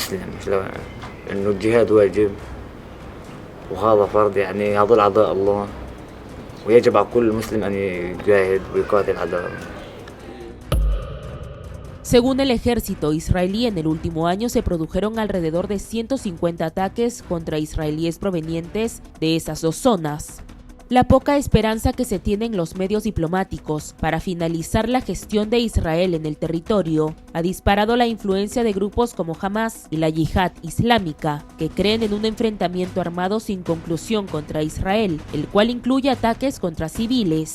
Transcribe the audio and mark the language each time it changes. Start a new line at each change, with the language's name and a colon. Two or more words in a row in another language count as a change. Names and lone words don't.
Arabic: وهذا فرض يعني هذول أعضاء الله ويجب على كل مسلم أن يجاهد ويقاتل هذا.
Spanish: Según el ejército israelí, en el último año se produjeron alrededor de 150 ataques contra israelíes provenientes de esas dos zonas. La poca esperanza que se tiene en los medios diplomáticos para finalizar la gestión de Israel en el territorio ha disparado la influencia de grupos como Hamas y la Yihad Islámica, que creen en un enfrentamiento armado sin conclusión contra Israel, el cual incluye ataques contra civiles.